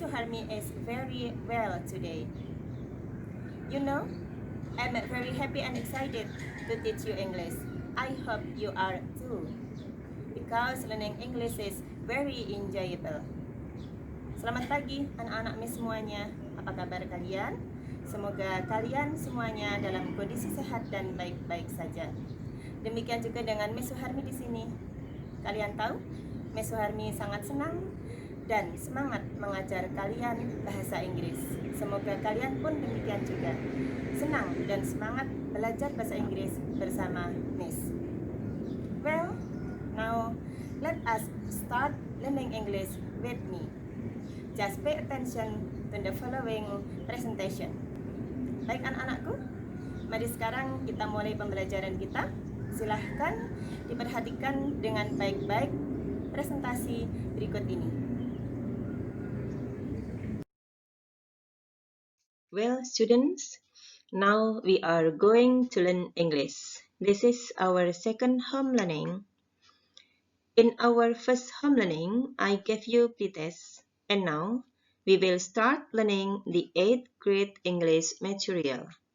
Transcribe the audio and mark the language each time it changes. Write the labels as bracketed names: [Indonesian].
[English] Suharmi is very well today. You know, I'm very happy and excited to teach you English. I hope you are too, because learning English is very enjoyable. [Indonesian] Selamat pagi anak-anak Miss semuanya. Apa kabar kalian? Semoga kalian semuanya dalam kondisi sehat dan baik-baik saja. Demikian juga dengan Miss Suharmi di sini. Kalian tahu, Miss Suharmi sangat senang dan semangat mengajar kalian bahasa Inggris. Semoga kalian pun demikian juga. Senang dan semangat belajar bahasa Inggris bersama Miss. [English] Well, now let us start learning English with me. Just pay attention to the following presentation. [Indonesian] Baik anak-anakku, mari sekarang kita mulai pembelajaran kita. Silahkan diperhatikan dengan baik-baik presentasi berikut ini. [English] Well, students, now we are going to learn English. This is our second home learning. In our first home learning, I gave you pretest, and now we will start learning the 8th grade English material.